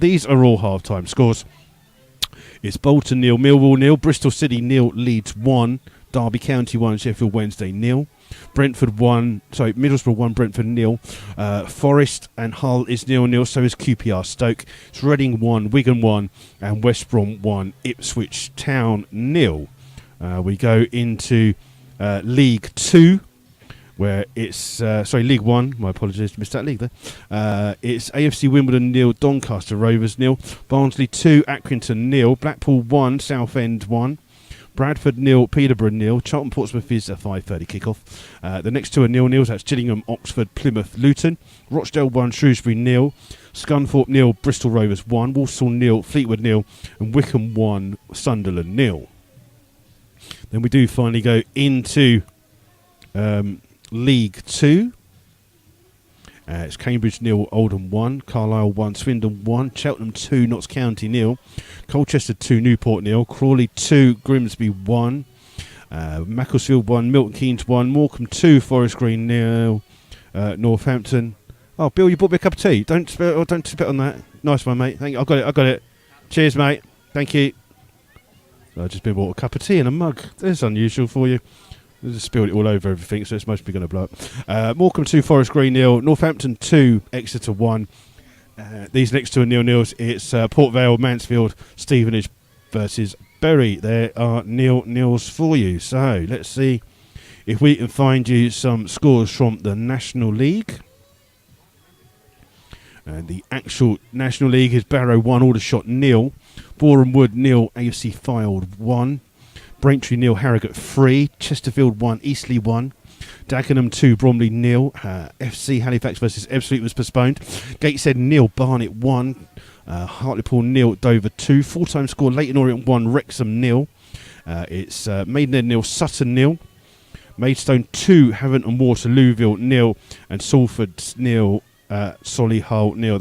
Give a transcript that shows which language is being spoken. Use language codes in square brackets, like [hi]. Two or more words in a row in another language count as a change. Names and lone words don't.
[en] These are all half-time scores. It's Bolton 0, Millwall 0, Bristol City 0, Leeds 1, Derby County 1, Sheffield Wednesday 0, Middlesbrough 1, Brentford 0, Forest and Hull is 0-0, so is QPR Stoke. It's Reading 1, Wigan 1, and West Brom 1, Ipswich Town 0. We go into League 2, where it's League 1, my apologies, missed that league there. It's AFC Wimbledon 0, Doncaster Rovers 0, Barnsley 2, Accrington 0, Blackpool 1, Southend 1, Bradford 0, Peterborough 0. Charlton Portsmouth is a 5:30 kickoff. The next two are 0-0. That's Gillingham, Oxford, Plymouth, Luton. Rochdale 1, Shrewsbury 0. Scunthorpe 0, Bristol Rovers 1. Walsall 0, Fleetwood 0. And Wickham 1, Sunderland 0. Then we do finally go into League 2. It's Cambridge 0, Oldham 1, Carlisle 1, Swindon 1, Cheltenham 2, Notts County 0, Colchester 2, Newport 0, Crawley 2, Grimsby 1, Macclesfield 1, Milton Keynes 1, Morecambe 2, Forest Green 0, Northampton. Oh, Bill, you bought me a cup of tea. Don't spit on that. Nice one, mate. Thank you. I got it. Cheers, mate. Thank you. I've just been bought a cup of tea in a mug. That's unusual for you. I just spilled it all over everything, so it's mostly going to blow up. Morecambe 2, Forest Green 0, Northampton 2, Exeter 1. These next two are 0-0s. It's Port Vale, Mansfield, Stevenage versus Bury. There are 0-0s for you. So let's see if we can find you some scores from the National League. The actual National League is Barrow 1, Aldershot 0, Boreham Wood 0, AFC Fylde 1. Braintree 0, Harrogate 3, Chesterfield 1, Eastleigh 1, Dagenham 2, Bromley 0, FC Halifax versus Ebbsfleet was postponed, Gateshead 0, Barnet 1, Hartlepool 0, Dover 2, full-time score Leyton Orient 1, Wrexham 0, it's Maidenhead 0, Sutton 0, Maidstone 2, Havant and Waterlooville 0, and Salford 0, Solihull 0.